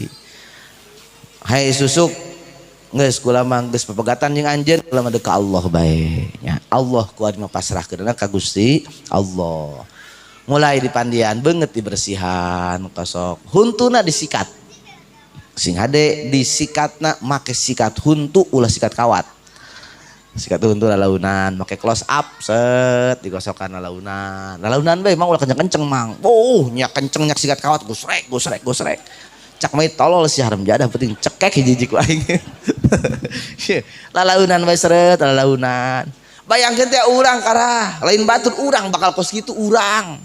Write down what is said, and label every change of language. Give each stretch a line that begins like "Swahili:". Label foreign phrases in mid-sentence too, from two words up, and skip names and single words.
Sundanese: Hai susuk geus kula mah geus pepegatan jeung anjeun kula mah ka Allah bae nya. Allah kuari mah pasrahkeun ka Gusti Allah. Mulai dipandian beungeut dibersihan kosok. Huntuna disikat. Sing hade disikatna make sikat huntu ulah sikat kawat. Sikat huntu lalaunan make close up set digosokan lalaunan. Lalaunan bae mang ulah kenceng-kenceng mang. Oh, nya kenceng nyak sikat kawat gusrek. Cak mah tolol si haram jadah penting cekek hiji-hiji ku aing. Lalaunan bae seret lalaunan. Bayangkeun teh urang karah, lain batur urang bakal kos kitu urang.